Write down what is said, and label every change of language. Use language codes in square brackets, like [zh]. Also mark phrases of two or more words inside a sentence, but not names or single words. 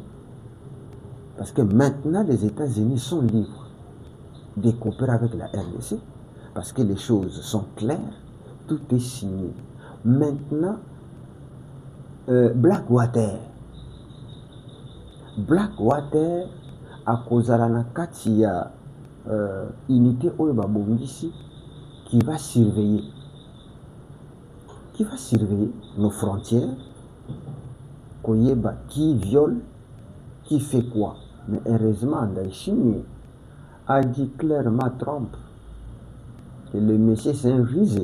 [fr] Parce que maintenant, les États-Unis sont libres de coopérer avec la RDC parce que les choses sont claires, tout est signé. Maintenant, Blackwater à cause de la [ln] kati ya [fr] unité [ln] oyo babongisi [fr] qui va surveiller nos frontières, koyeba qui viole, qui fait quoi. Mais heureusement, dans la Chine a dit clairement Trump que le monsieur c'est un rusé.